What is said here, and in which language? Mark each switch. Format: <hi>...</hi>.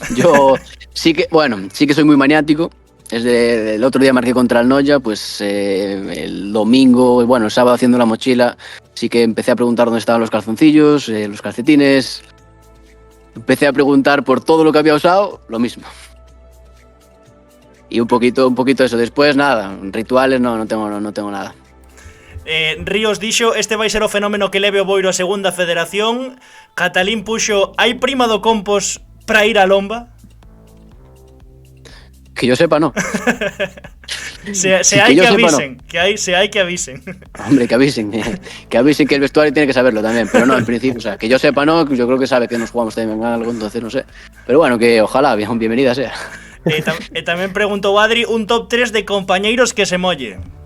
<es>Yo sí que soy muy maniático. El otro día marqué contra el Noya, pues el domingo, el sábado haciendo la mochila, sí que empecé a preguntar dónde estaban los calzoncillos, los calcetines. Empecé a preguntar por todo lo que había usado, lo mismo. Y un poquito eso. Después nada, rituales no tengo nada.</es> <gl>Ríos dixo, este vai ser o fenómeno que leve o Boiro a segunda federación. Catalín puxo, hai prima do Compos para ir a Lomba?</gl> <es>Que yo sepa, no.</es> <gl>Se hai que avisen, no. Se hai que avisen.</gl> <es>Hombre, que avisen que el vestuario tiene que saberlo también, pero no, en principio, o sea, que yo sepa, no, yo creo que sabe que nos jugamos también algo, entonces no sé. Pero bueno, que ojalá, bienvenida sea.</es> <gl>Tamén preguntou Adri, un top 3 de compañeiros que se molle.</gl>